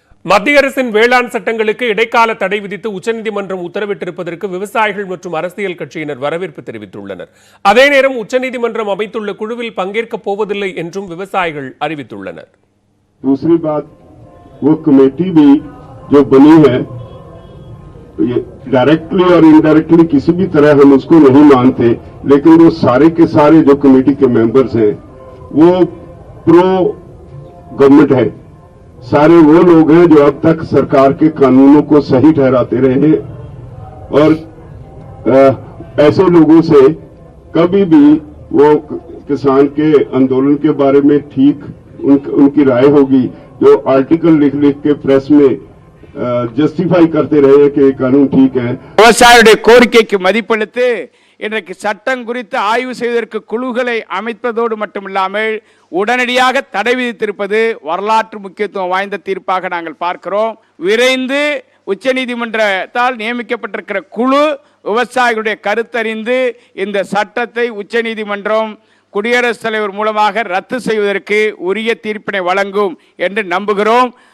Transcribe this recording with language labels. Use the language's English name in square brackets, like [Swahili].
[Tamil] மத்திய அரசின் வேளாண் சட்டங்களுக்கு இடைக்கால தடை விதித்து உச்சநீதிமன்றம் உத்தரவிட்டிருப்பதற்கு விவசாயிகள் மற்றும் அரசியல் கட்சியினர் வரவேற்பு தெரிவித்துள்ளனர். அதே நேரம் உச்சநீதிமன்றம் அமைத்துள்ள குழுவில் பங்கேற்கப் போவதில்லை என்றும் விவசாயிகள் அறிவித்துள்ளனர். [Hindi] दूसरी बात, वो कमेटी भी जो बनी है डायरेक्टली और इनडायरेक्टली किसी भी तरह हम उसको नहीं मानते, लेकिन वो सारे के सारे जो कमेटी के मेंबर्स हैं वो प्रो गवर्नमेंट है. सारे वो लोग हैं जो अब तक सरकार के कानूनों को सही ठहराते रहे हैं और ऐसे लोगों से कभी भी वो किसान के आंदोलन के बारे में ठीक उनकी राय होगी जो आर्टिकल लिख के प्रेस में जस्टिफाई करते रहे कि ये कानून ठीक है. [Tamil] விவசாயிகளுடைய கோரிக்கைக்கு மதிப்பளித்து இன்றைக்கு சட்டம் குறித்து ஆய்வு செய்வதற்கு குழுக்களை அமைப்பதோடு மட்டுமில்லாமல் உடனடியாக தடை விதித்திருப்பது வரலாற்று முக்கியத்துவம் வாய்ந்த தீர்ப்பாக நாங்கள் பார்க்கிறோம். விரைந்து உச்சநீதிமன்றத்தால் நியமிக்கப்பட்டிருக்கிற குழு விவசாயிகளுடைய கருத்தறிந்து இந்த சட்டத்தை உச்சநீதிமன்றம் குடியரசுத் தலைவர் மூலமாக ரத்து செய்வதற்கு உரிய தீர்ப்பினை வழங்கும் என்று நம்புகிறோம்.